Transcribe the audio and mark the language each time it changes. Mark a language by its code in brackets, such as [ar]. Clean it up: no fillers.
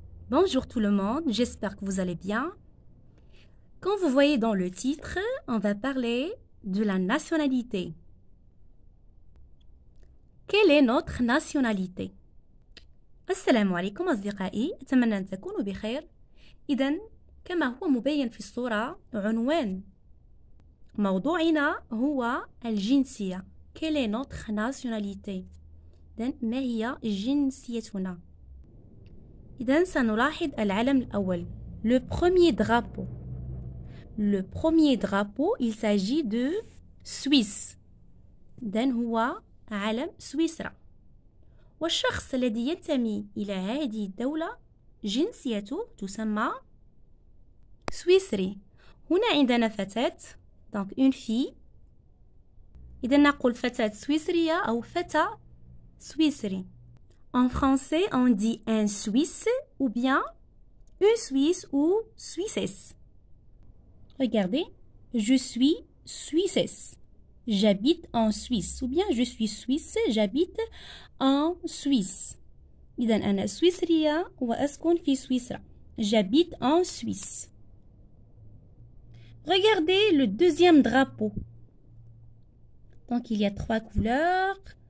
[fr] Bonjour tout le monde, j'espère que vous allez bien. Comme vous voyez dans le titre, on va parler de la nationalité. Quelle est notre nationalité؟ [ar] السلام عليكم أصدقائي، أتمنى أن تكونوا بخير. إذن كما هو مبين في الصورة، عنوان موضوعنا هو الجنسية. [fr] Quelle est notre nationalité؟ [ar] إذن ما هي جنسيتنا؟ إذن سنلاحظ العلم الأول. [fr] Le premier drapeau. Le premier drapeau, il s'agit de Suisse. [ar] إذن هو علم سويسرا. والشخص الذي ينتمي إلى هذه الدولة جنسيته تسمى سويسري. هنا عندنا فتاة، [fr] donc une fille. [ar] إذا نقول فتاة سويسرية أو فتى سويسري. [fr] En français, on dit un Suisse ou bien une Suisse ou Suissesse. Regardez, je suis Suissesse. J'habite en Suisse. Ou bien je suis Suisse, j'habite en Suisse. [ar] إذا أنا سويسرية وأسكن في سويسرا. [fr] J'habite en Suisse. Regardez le deuxième drapeau. Donc il y a 3 couleurs.